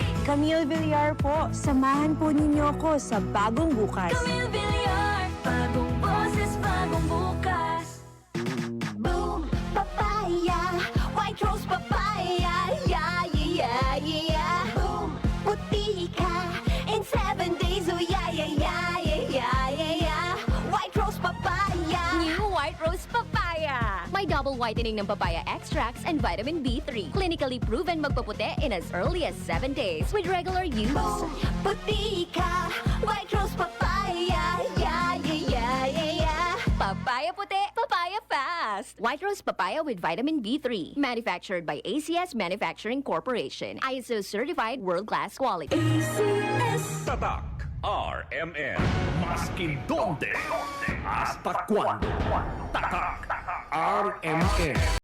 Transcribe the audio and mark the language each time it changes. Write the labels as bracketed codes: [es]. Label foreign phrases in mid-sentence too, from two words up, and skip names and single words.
[tl] Camille Villar po. Samahan po ninyo ako sa bagong bukas. Camille Villar, bagong boses, bagong bukas. [en] Boom! Papaya! White rose papaya! Yeah, yeah, yeah! Boom! [tl] Puti ka! [en] In 7 days, oh yeah, yeah, yeah, yeah, yeah, yeah, yeah! White rose papaya! New White Rose Papaya. [tl] May double whitening ng [en] papaya extracts and vitamin B3. Clinically proven magpaputi in as early as 7 days with regular use. Boom! [tl] Puti ka! [en] White rose papaya! Yeah, yeah, yeah, yeah, yeah! Papaya puti, papaya fast. White Rose Papaya with vitamin B3. Manufactured by ACS Manufacturing Corporation. ISO certified world-class quality. ACS! [tl] Tatak RMN. [cbk] Maskin donde, hasta cuando. [tl] Tatak RMN.